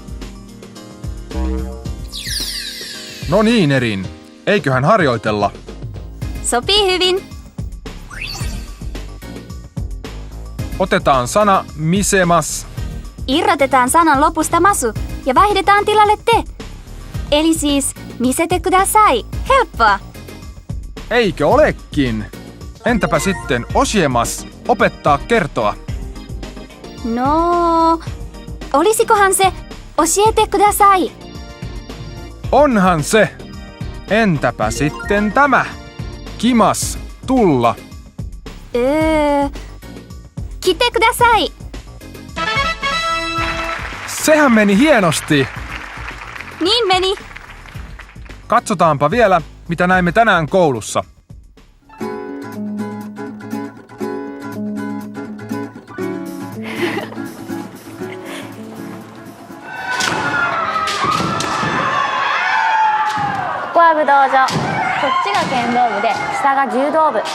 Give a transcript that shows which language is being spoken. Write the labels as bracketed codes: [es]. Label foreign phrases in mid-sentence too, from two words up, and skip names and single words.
[fi] No niin, Erin. Eiköhän harjoitella? Sopii hyvin. Otetaan sana misemas. Irrotetaan sanan lopusta masu ja vaihdetaan tilalle te. Eli siis [ja] 見せてください. [fi] Helppoa. Eikö olekin? Entäpä sitten osiemas, opettaa kertoa? No, olisikohan se [ja] 教えてください? [fi] Onhan se. Entäpä sitten tämä? Kimas, tulla. [ja] 来てください. [fi] Sehän meni hienosti. Niin meni. Katsotaanpa vielä, mitä näimme tänään koulussa. [ja] ここは武道場。こっちが剣道部で、下が柔道部。